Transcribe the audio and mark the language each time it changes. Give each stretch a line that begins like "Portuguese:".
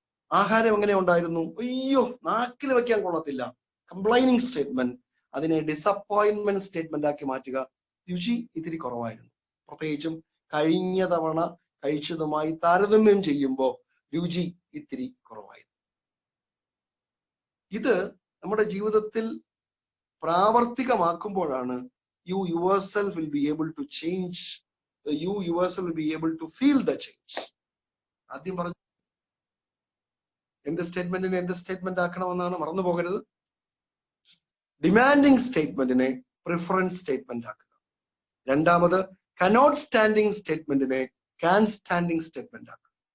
Malayalam: ആഹാരം എങ്ങനെ ഉണ്ടായിരുന്നു? അയ്യോ നാക്കിൽ വയ്ക്കാൻ കൊള്ളത്തില്ല. കംപ്ലൈനിങ് സ്റ്റേറ്റ്മെന്റ്, അതിനെ ഡിസപ്പോയിന്റ്മെന്റ് സ്റ്റേറ്റ്മെന്റ് ആക്കി മാറ്റുക. രുചി ഇത്തിരി കുറവായിരുന്നു, പ്രത്യേകിച്ചും കഴിഞ്ഞ തവണ കഴിച്ചതുമായി താരതമ്യം ചെയ്യുമ്പോൾ രുചി ഇത്തിരി കുറവായിരുന്നു. ഇത് നമ്മുടെ ജീവിതത്തിൽ പ്രാവർത്തികമാക്കുമ്പോഴാണ്
English: you yourself will be able to change, you yourself will be able to feel the change.
Malayalam: ആദ്യം പറഞ്ഞു എന്ത് സ്റ്റേറ്റ്മെന്റിനെ എന്ത് സ്റ്റേറ്റ്മെന്റ് ആക്കണമെന്നാണ്, മറന്നു പോകരുത്. ഡിമാൻഡിങ് സ്റ്റേറ്റ്മെന്റിനെ പ്രിഫറൻസ് സ്റ്റേറ്റ്മെന്റ് ആക്കുക. രണ്ടാമത് cannot standing സ്റ്റേറ്റ്മെന്റിനെ can standing statement ആക്കുക.